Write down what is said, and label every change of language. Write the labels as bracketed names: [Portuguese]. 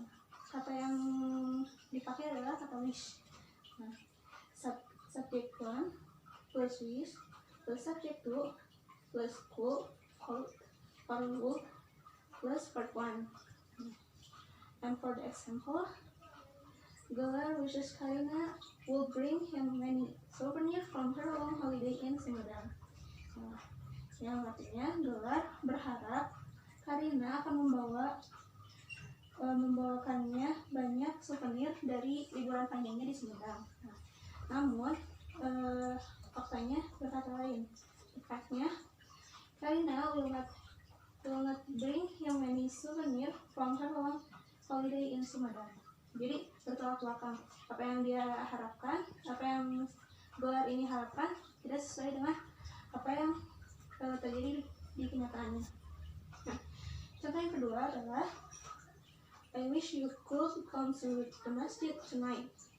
[Indonesian] Kata yang dipakai adalah kata wish. [English] Nah, subject 1 plus wish plus subject 2 plus could or would plus verb 1. And for the example, Gelar wishes Karina will bring him many souvenirs from her long holiday in Sumedang. [Indonesian] Nah, yang artinya Gelar berharap Karina akan membawakannya banyak souvenir dari liburan panjangnya di Sumedang. Nah, namun faktanya berkata lain. Faktanya [English] Karina will not bring him many souvenirs from her long holiday in Sumedang. [Indonesian] Jadi bertolak belakang, apa yang dia harapkan, apa yang Gelar ini harapkan tidak sesuai dengan apa yang terjadi di kenyataannya. Nah, contoh yang kedua adalah [English] I wish you could come to the masjid tonight.